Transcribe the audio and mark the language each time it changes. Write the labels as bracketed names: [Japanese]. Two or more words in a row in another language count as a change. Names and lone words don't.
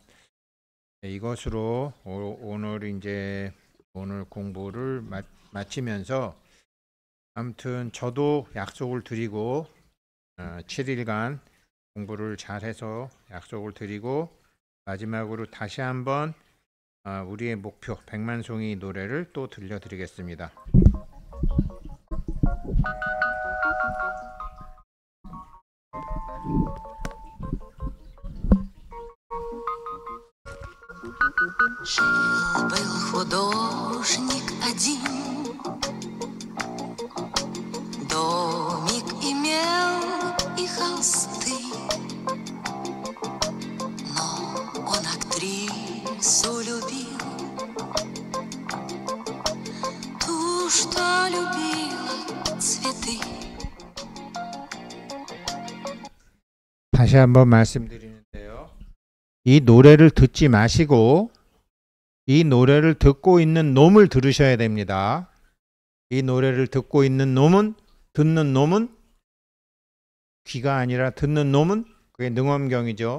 [Korean] 이것으로 오늘 공부를 마치면서 아무튼 저도 약속을 드리고 7일간 공부를 잘해서 약속을 드리고 마지막으로 다시 한번 우리의 목표 100만 송이 노래를 또 들려드리겠습니다. [Russian] Жил-был художник один, домик имел и холсты, но он актрису любил, ту, что любила цветы. [Korean] 다시 한번 말씀드리는데요. 이 노래를 듣지 마시고 이 노래를 듣고 있는 놈을 들으셔야 됩니다. 이 노래를 듣고 있는 놈은, 듣는 놈은 귀가 아니라 듣는 놈은 그게 능엄경이죠.